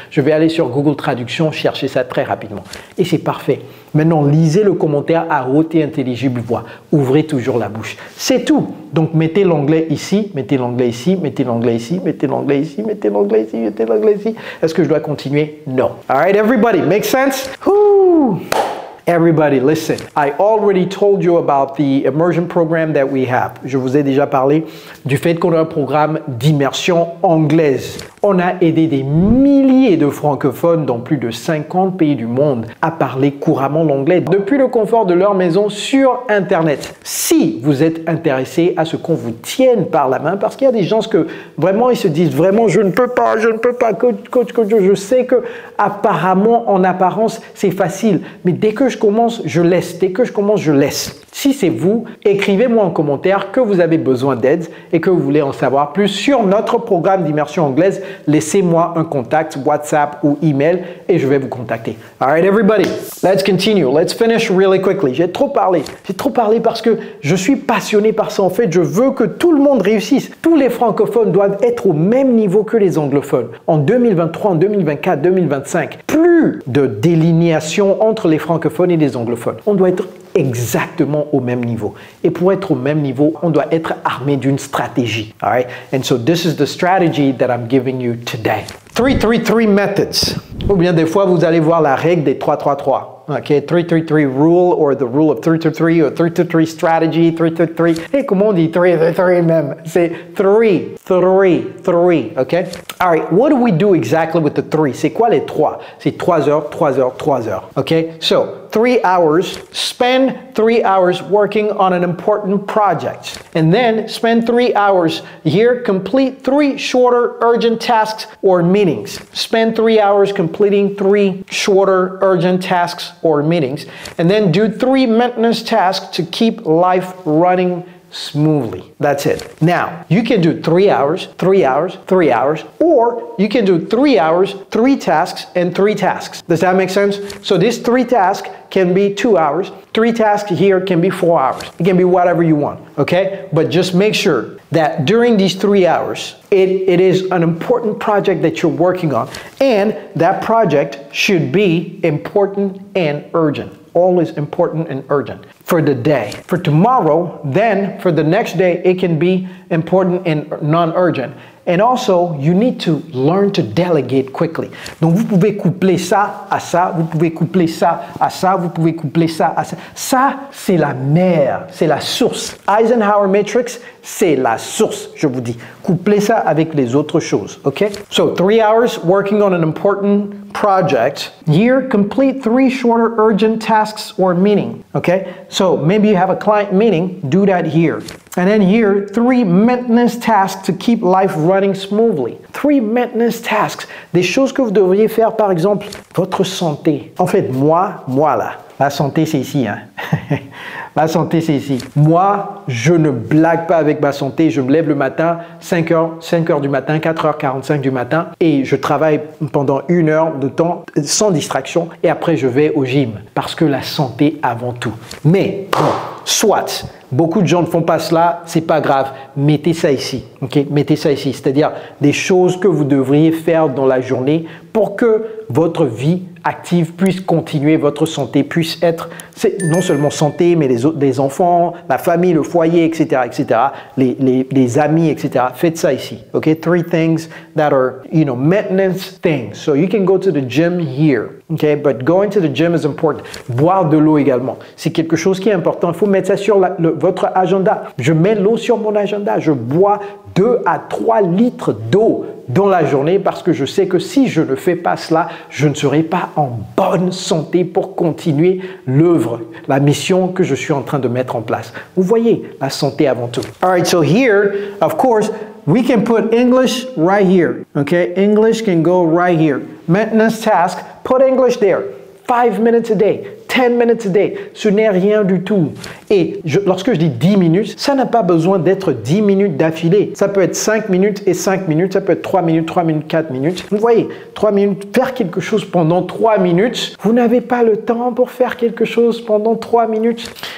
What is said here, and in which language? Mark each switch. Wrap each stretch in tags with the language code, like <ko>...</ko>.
<fr>Je vais aller sur Google Traduction, chercher ça très rapidement. Et c'est parfait. Maintenant, lisez le commentaire à haute et intelligible voix. Ouvrez toujours la bouche. C'est tout. Donc, mettez l'anglais ici, mettez l'anglais ici, mettez l'anglais ici, mettez l'anglais ici, mettez l'anglais ici, mettez l'anglais ici. Est-ce que je dois continuer? Non.</fr> <en>All right, everybody, make sense? Woo! Everybody, listen. I already told you about the immersion program that we have.</en> <fr>Je vous ai déjà parlé du fait qu'on a un programme d'immersion anglaise. On a aidé des milliers de francophones dans plus de 50 pays du monde à parler couramment l'anglais depuis le confort de leur maison sur Internet. Si vous êtes intéressé à ce qu'on vous tienne par la main, parce qu'il y a des gens que vraiment ils se disent vraiment je ne peux pas, coach, je sais que apparemment en apparence c'est facile, mais dès que je commence, je laisse. Dès que je commence, je laisse. Si c'est vous, écrivez-moi en commentaire que vous avez besoin d'aide et que vous voulez en savoir plus sur notre programme d'immersion anglaise. Laissez-moi un contact, WhatsApp ou email et je vais vous contacter.</fr> <en>All right, everybody, let's continue. Let's finish really quickly.</en> <fr>J'ai trop parlé. J'ai trop parlé parce que je suis passionné par ça. En fait, je veux que tout le monde réussisse. Tous les francophones doivent être au même niveau que les anglophones. En 2023, en 2024, 2025, plus de délinéation entre les francophones et les anglophones. On doit être exactement au même niveau. Et pour être au même niveau, on doit être armé d'une stratégie.</fr> <en>All right? And so this is the strategy that I'm giving you today. 3-3-3 methods.</en> <fr>Ou bien des fois, vous allez voir la règle des 3-3-3.</fr> <en>Okay, 3-3-3 rule or the rule of 3-2-3 or 3-2-3 strategy, 3-2-3.</en> <fr>Et comment on dit 3-3-3 même? C'est 3-3-3, okay?</fr> <en>All right, what do we do exactly with the 3?</en> <fr>C'est quoi les 3? C'est 3 heures, 3 heures, 3 heures, okay?</fr> <en>So, 3 hours, spend 3 hours working on an important project. And then spend 3 hours here, complete 3 shorter urgent tasks or meetings. Spend 3 hours completing 3 shorter urgent tasks or meetings, and then do 3 maintenance tasks to keep life running smoothly. That's it. Now, you can do 3 hours, 3 hours, 3 hours, or you can do 3 hours, 3 tasks, and 3 tasks. Does that make sense? So this 3 tasks can be 2 hours. 3 tasks here can be 4 hours. It can be whatever you want, okay? But just make sure that during these 3 hours, it is an important project that you're working on, and that project should be important and urgent. Always important and urgent for the day. For tomorrow, then for the next day, it can be important and non-urgent. And also, you need to learn to delegate quickly.</en> <fr>Donc, vous pouvez coupler ça à ça, vous pouvez coupler ça à ça, vous pouvez coupler ça à ça. Ça, c'est la mer, c'est la source. Eisenhower Matrix, c'est la source, je vous dis. Couplez ça avec les autres choses, okay?</fr> <en>So, 3 hours working on an important project. Here, complete 3 shorter urgent tasks or meeting, okay? So, maybe you have a client meeting, do that here. And then here, 3 maintenance tasks to keep life running smoothly. 3 maintenance tasks.</en> <fr>Des choses que vous devriez faire, par exemple, votre santé. En fait, moi là, la santé c'est ici, hein. La santé, c'est ici. Moi, je ne blague pas avec ma santé. Je me lève le matin, 5 heures du matin, 4h45 du matin et je travaille pendant 1 heure de temps sans distraction et après je vais au gym parce que la santé avant tout. Mais, bon, soit, beaucoup de gens ne font pas cela, c'est pas grave. Mettez ça ici, ok? Mettez ça ici, c'est-à-dire des choses que vous devriez faire dans la journée pour que votre vie active puisse continuer, votre santé puisse être non seulement santé, mais les enfants, la famille, le foyer, etc., les amis, etc. Faites ça ici, ok?</fr> <en>3 things that are, maintenance things. So you can go to the gym here, okay? But going to the gym is important.</en> <fr>Boire de l'eau également, c'est quelque chose qui est important. Il faut mettre ça sur votre agenda. Je mets l'eau sur mon agenda. Je bois 2 à 3 litres d'eau dans la journée parce que je sais que si je ne fais pas cela, je ne serai pas en bonne santé pour continuer l'œuvre, la mission que je suis en train de mettre en place. Vous voyez, la santé avant tout.</fr> <en>All right, so here, of course, we can put English right here. Okay, English can go right here. Maintenance task, put English there. 5 minutes a day, 10 minutes a day,</en> <fr>ce n'est rien du tout. Et lorsque je dis 10 minutes, ça n'a pas besoin d'être 10 minutes d'affilée. Ça peut être 5 minutes et 5 minutes, ça peut être 3 minutes, 3 minutes, 4 minutes. Vous voyez, 3 minutes, faire quelque chose pendant 3 minutes, vous n'avez pas le temps pour faire quelque chose pendant 3 minutes.</fr>